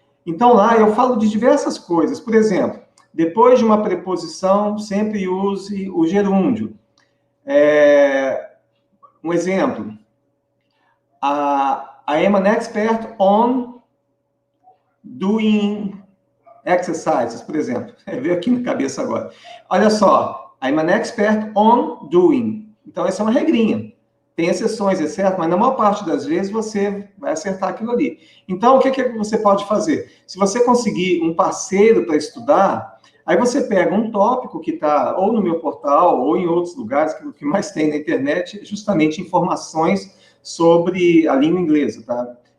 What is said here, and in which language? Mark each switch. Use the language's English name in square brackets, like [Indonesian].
[Portuguese] Então, lá eu falo de diversas coisas. Por exemplo, depois de uma preposição, sempre use o gerúndio. Um exemplo, [English] I am an expert on doing exercises, [Portuguese] por exemplo. Veio aqui na cabeça agora. Olha só, [English] I'm an expert on doing. [Portuguese] Então, essa é uma regrinha. Tem exceções, é certo? Mas na maior parte das vezes você vai acertar aquilo ali. Então, o que você pode fazer? Se você conseguir um parceiro para estudar, aí você pega um tópico que está ou no meu portal ou em outros lugares, que o que mais tem na internet é justamente informações sobre a língua inglesa, tá?